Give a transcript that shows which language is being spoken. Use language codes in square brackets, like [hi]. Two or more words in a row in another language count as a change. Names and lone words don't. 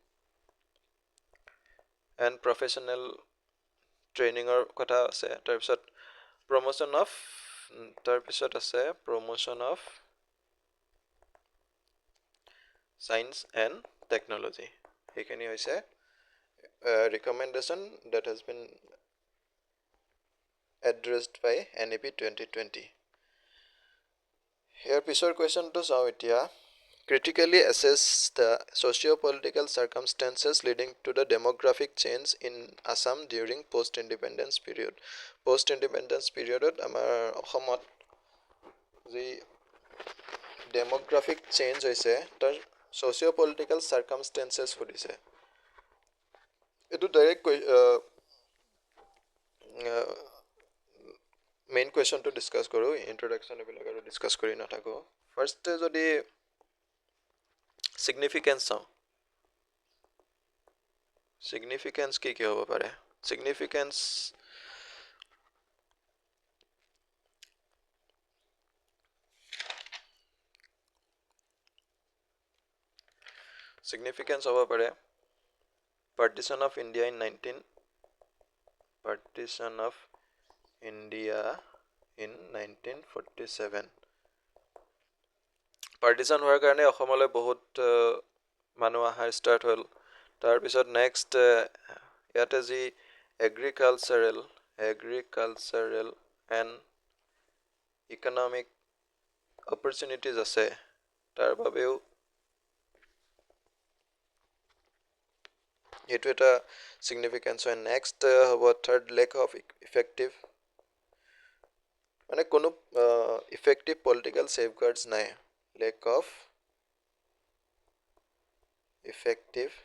[en] and professional training [as] কথা আছে তাৰপিছত [en] promotion of science and technology [as] সেইখিনি হৈছে ৰিকমেণ্ডেশ্যন [en] that has been addressed by NEP 2020 [as] ইয়াৰ পিছৰ কুৱেশ্যনটো চাওঁ এতিয়া [en] critically assess the socio-political circumstances leading to the demographic change in Assam during post-independence period. Post-independence periodত [as] আমাৰ অসমত যি ডেমোগ্ৰাফিক চেঞ্জ হৈছে তাৰ [en] socio-political circumstances [as] সুধিছে এইটো [en] direct main question [as] ডিছকাছ কৰোঁ ইন্ট্ৰডাকশ্যন এইবিলাক আৰু ডিছকাছ কৰি নাথাকোঁ ফাৰ্ষ্টে যদি significance চাওঁ [en] significance [as] কি হ'ব পাৰে [en] significance [as] হ'ব পাৰে [en] partition of India in [as] 1947 partition হোৱাৰ কাৰণে অসমলৈ বহুত মানুহ আহাৰ ষ্টাৰ্ট হ'ল তাৰপিছত নেক্সট ইয়াতে যি এগ্ৰিকালচাৰেল [en] and economic opportunities [as] আছে তাৰ বাবেও এইটো এটা চিগনিফিকেঞ্চ হয় নেক্সট হ'ব [en] third lack of effective [as] মানে কোনো [en] effective political safeguards [as] নাই [en] lack of effective